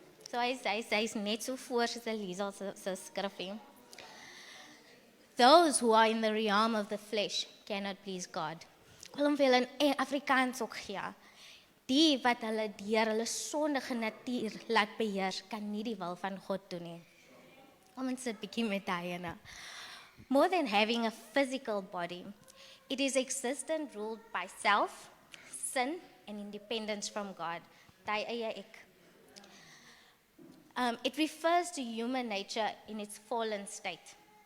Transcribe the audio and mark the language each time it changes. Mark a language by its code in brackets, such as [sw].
[af] So hy's net so voor soos Elisa se skrifgie. [en] Those who are in the realm of the flesh cannot please God. [af] wil hom vir julle in Afrikaans ook gee. Die wat hulle deur hulle sondige natuur laat beheer, kan nie die wil van God doen nie. Kom ons sit bietjie met daai ene. [en] More than having a physical body, it is existent ruled by self, sin, and independence from God. [af] Daai eie ek. [en] It refers to human nature in its fallen state.